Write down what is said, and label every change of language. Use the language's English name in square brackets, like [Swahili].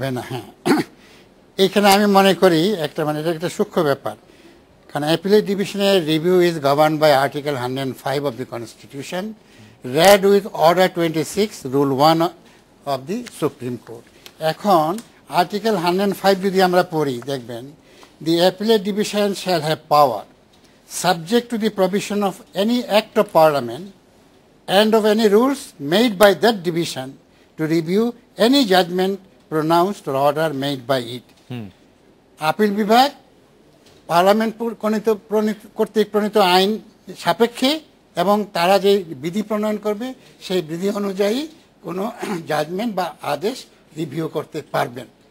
[Bangla] হ্যাঁ, এইখানে আমি মনে করি এটা একটা সূক্ষ্ম ব্যাপার। [English] কারণ অ্যাপিলেট ডিভিশনের review is governed by article 105 of the constitution, read with order 26 rule 1 of the Supreme Court. [Bangla] এখন আর্টিকেল 105 যদি আমরা পড়ি, দেখবেন [English] the appellate division shall have power subject to the provision of any act of parliament and of any rules made by that division to review any judgment pronounced or order made by it. [Bangla] Appeal বিভাগ parliament কর্তৃক প্রণীত আইন সাপেক্ষে এবং তারা যে বিধি প্রণয়ন করবে সেই বিধি অনুযায়ী কোনো জাজমেন্ট বা আদেশ রিভিউ করতে পারবেন।